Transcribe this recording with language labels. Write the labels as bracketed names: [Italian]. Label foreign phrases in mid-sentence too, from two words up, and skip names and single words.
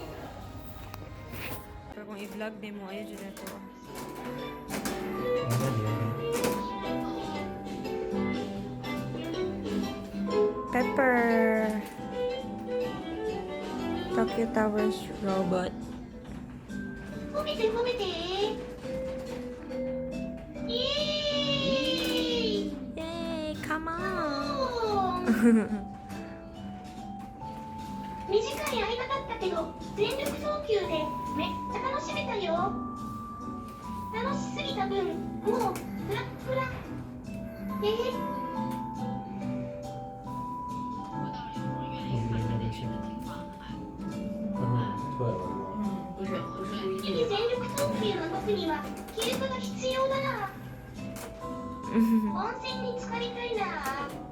[Filipino] Pero kung i-vlog din mo, ayun dyan ito. Pepper! [English] Tokyo Towers robot. [Japanese] 褒めて褒めてイエーイ [English] Yay! Come on! [Japanese] 短い間だったけど全力投球でめっちゃ楽しめたよ楽しすぎた分もうフラッフラ日々全力投球の僕には記録が必要だな温泉に浸かりたいな